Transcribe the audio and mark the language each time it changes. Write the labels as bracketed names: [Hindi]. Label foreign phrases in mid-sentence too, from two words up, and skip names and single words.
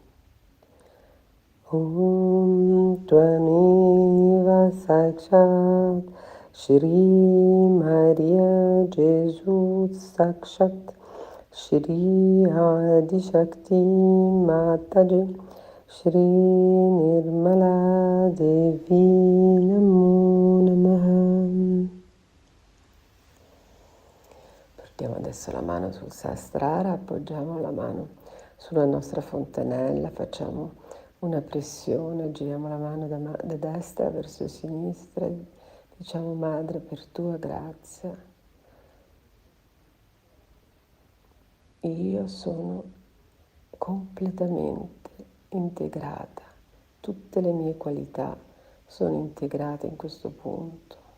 [Sanskrit] ॐ त्वमेव साक्षात् श्री Maria Gesù साक्षात् श्री आदि शक्ति माताजी श्री निर्मला देवी नमो नमः. [Italian] Portiamo adesso la mano sul Sahasrara, appoggiamo la mano sulla nostra fontanella, facciamo una pressione, giriamo la mano da destra verso sinistra, diciamo: Madre, per tua grazia, io sono completamente integrata, tutte le mie qualità sono integrate in questo punto.